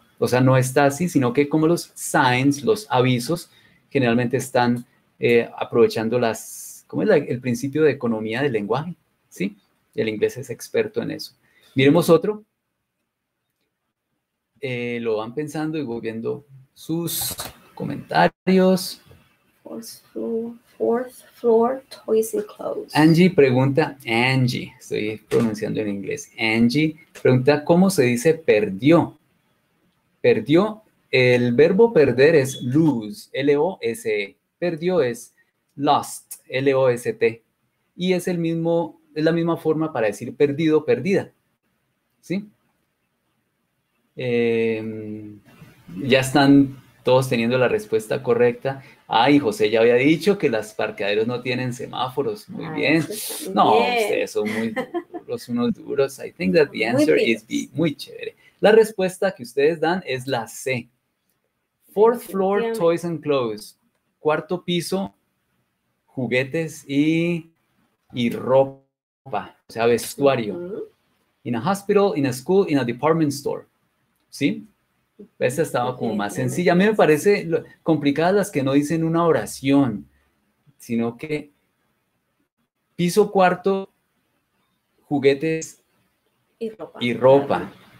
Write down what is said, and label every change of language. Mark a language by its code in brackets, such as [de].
[es] O sea, no está así, sino que como los signs, los avisos, generalmente están aprovechando ¿cómo es el principio de economía del lenguaje? ¿Sí? El inglés es experto en eso. Miremos otro. Lo van pensando y voy viendo sus comentarios. [en] Fourth floor, toys and clothes. [es] Angie, estoy pronunciando en inglés. Angie pregunta, ¿cómo se dice perdió? Perdió, el verbo perder es lose, L-O-S-E. Perdió es lost, L-O-S-T. Y es la misma forma para decir perdido, perdida. ¿Sí? Ya están todos teniendo la respuesta correcta. Ay, José ya había dicho que los parqueaderos no tienen semáforos. Muy bien. No, ustedes son muy duros, unos duros. [en] I think that the answer is B. [es] Muy chévere. La respuesta que ustedes dan es la C. [en] Fourth floor, toys and clothes. [es] Cuarto piso, juguetes y ropa, o sea, vestuario. [en] In a hospital, in a school, in a department store. [es] ¿Sí? Esta estaba como más sencilla. A mí me parece complicadas las que no dicen una oración, sino que piso cuarto, juguetes y ropa.